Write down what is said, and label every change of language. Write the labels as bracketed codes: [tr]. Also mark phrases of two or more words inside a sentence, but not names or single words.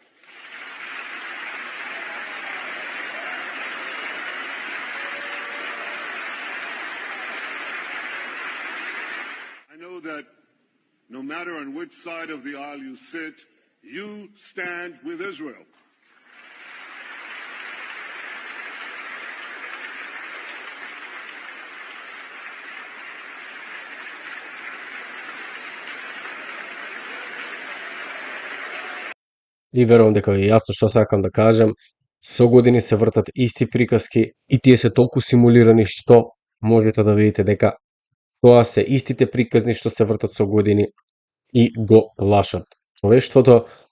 [en] I know that no matter on which side of the aisle you sit, you stand with Israel. [mk] И верувам дека е јасно што сакам да кажем, со години се вртат исти приказки и тие се толку симулирани што можете да видите дека тоа се истите приказни што се вртат со години и го плашат човештвото.